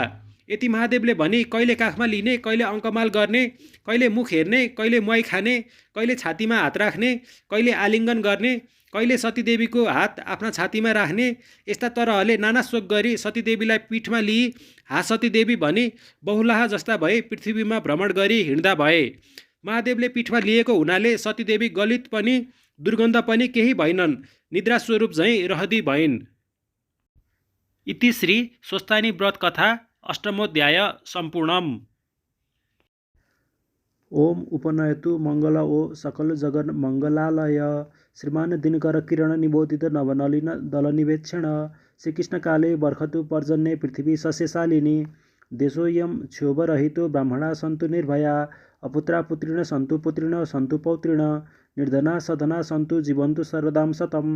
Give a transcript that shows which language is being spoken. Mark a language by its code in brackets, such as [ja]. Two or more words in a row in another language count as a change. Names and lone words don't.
[ne] यति महादेवले भनी कहिले काखमा लिने, कहिले अङ्कमाल गर्ने, कहिले मुख हेर्ने, कहिले मुहाई खाने, कहिले छातीमा हात राख्ने, कहिले आलिङ्गन गर्ने, कहिले सतीदेवीको हात आफ्ना छातीमा राख्ने, यस्ता तरहले नाना शोक गरी सतीदेवीलाई पीठमा लिई हा सतीदेवी भनी बहुलाहा जस्ता भए पृथ्वीमा भ्रमण गरी हिँड्दा भए। महादेवले पीठमा लिएको हुनाले सतीदेवी गलित पनि दुर्गन्ध पनि केही भइनन्, निद्रा स्वरूप झैँ रहदी भइन्। [sa] इति श्री स्वस्तानी व्रत कथा अष्टमोऽध्याय सम्पूर्णम्। ओम उपनयतु मंगल ओ सकल जगन मंगलालय श्रीमान दिनकर किरण निबोधित नवनलिन दलनिवेक्षण श्रीकृष्ण काले बर्खतु पर्जन्ये पृथ्वी सस्यशालिनी देशोऽयं क्षोभरहितो ब्राह्मणा सन्तु निर्भया अपुत्रा पुत्रिण सन्तु पौत्रिण निर्धना सधना सन्तु जीवन्तु सर्वदां शतम्।